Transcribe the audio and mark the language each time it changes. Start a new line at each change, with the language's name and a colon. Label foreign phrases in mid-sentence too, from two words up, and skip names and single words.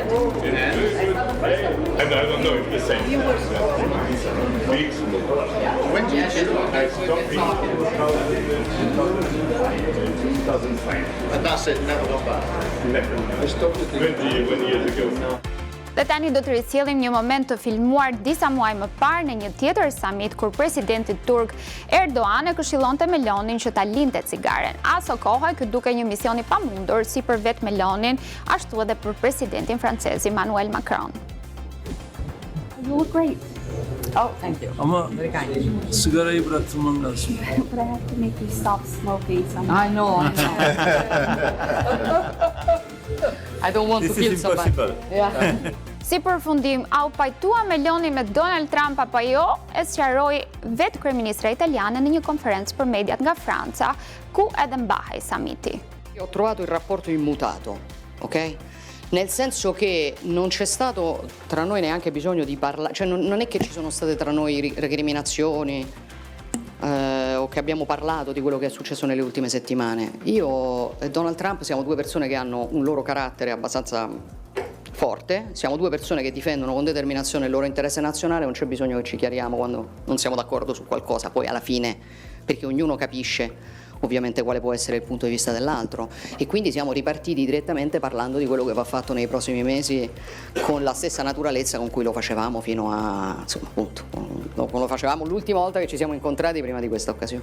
English: And I don't know if the same. You were Weeks ago. When did Yes, I stopped talking. in 2005. And that's it, never gone back. Never. I stopped it 20 years ago.
Albanian: Dhe tani do të risjellim një moment të filmuar disa muaj më parë në një tjetër summit kur presidenti turk Erdogan e këshillonte Melonin që ta linte cigaren. Aso kohë ky duke një mision i pamundur si për vetë Melonin, ashtu edhe për presidentin francez Emmanuel Macron.
English: You look great. Oh, thank you.
Turkish: Ama
English: Very kind.
Turkish: sigarayı bıraktırmam lazım.
English: But I have to make you stop smoking. I know. I don't want to kill somebody. Yeah.
Albanian: Si përfundim, a u pajtua Meloni me Donald Trump apo jo, e sqaroi vetë kryeministra italiane në një konferencë për mediat nga Franca, ku edhe mbahej summiti.
Italian: Ho trovato il rapporto immutato, ok? Nel senso che non c'è stato tra noi neanche bisogno di parlare, cioè non è che ci sono state tra noi recriminazioni o che abbiamo parlato di quello che è successo nelle ultime settimane. Io e Donald Trump siamo due persone che hanno un loro carattere abbastanza forte, siamo due persone che difendono con determinazione il loro interesse nazionale, non c'è bisogno che ci chiariamo quando non siamo d'accordo su qualcosa, poi alla fine, perché ognuno capisce ovviamente quale può essere il punto di vista dell'altro, e quindi siamo ripartiti direttamente parlando di quello che va fatto nei prossimi mesi con la stessa naturalezza con cui lo facevamo fino a, insomma, appunto, lo facevamo l'ultima volta che ci siamo incontrati prima di questa occasione.